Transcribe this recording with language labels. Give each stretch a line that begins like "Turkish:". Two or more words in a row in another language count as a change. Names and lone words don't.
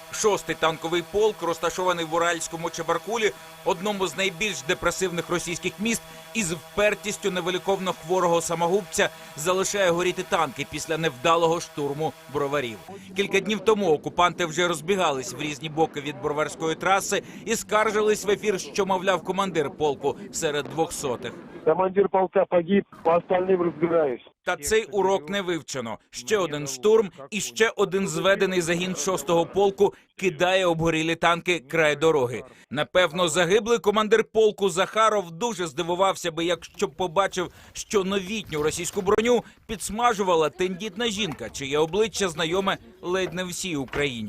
Ukrainian: 6-й танковий полк, розташований в Уральському Чебаркулі, одному з найбільш депресивних російських міст, із впертістю невиліковно хворого самогубця залишає горіти танки після невдалого штурму Броварів. Кілька днів тому окупанти вже розбігались в різні боки від Броварської траси і скаржились в ефір, що, мовляв, командир полку серед 200-х.
Russian: Командир полка погиб, по остальным разбираюсь.
Ukrainian: Та цей урок не вивчено. Ще один штурм і ще один зведений загін 6-го полку кидає обгорілі танки край дороги. Напевно, загиблий командир полку Захаров дуже здивувався би, якщо б побачив, що новітню російську броню підсмажувала тендітна жінка, чиє обличчя знайоме ледь не всій Україні.